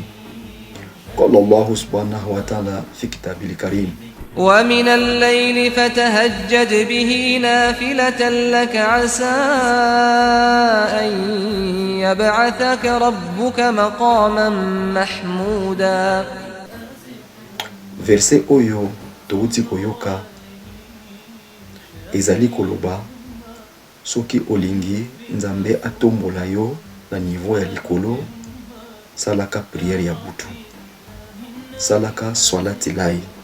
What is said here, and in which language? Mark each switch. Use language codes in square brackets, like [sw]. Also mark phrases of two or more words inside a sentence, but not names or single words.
[ar] قال الله سبحانه وتعالى في كتابه الكريم: ومن الليل فتهجد به نافلة لك عسى أن يبعثك ربك مقاما محمودا. [ln] Verset oyo touti koyoka ezali koloba soki olingi nzambe atombola yo na niveau ya likolo, salaka prière ya butu, salaka swalati lai.